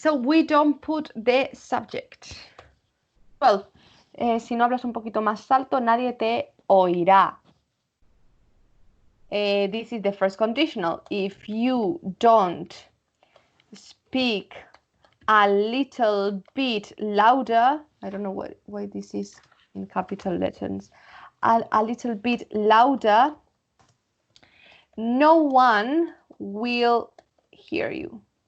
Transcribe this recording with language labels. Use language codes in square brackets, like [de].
[en] So we don't put the subject. [es] Well, si no hablas un poquito más alto, nadie te oirá. [en] This is the first conditional. If you don't speak a little bit louder, I don't know why this is in capital letters, a little bit louder, no one will hear you.